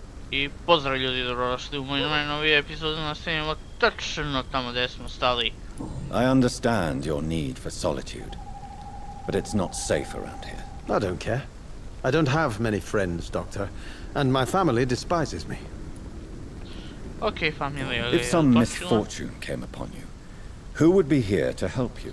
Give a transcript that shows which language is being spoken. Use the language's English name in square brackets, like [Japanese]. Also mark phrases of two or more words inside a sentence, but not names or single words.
[Bosnian] I pozdrav ljudi, dobrodošli u moju najnoviju epizodu, nastavljamo tačno tamo gdje smo stali. [English] I understand your need for solitude, but it's not safe around here. I don't care. I don't have many friends, Doctor, and my family despises me. [Bosnian] Okay, familija. [English] If some misfortune came upon you, who would be here to help you?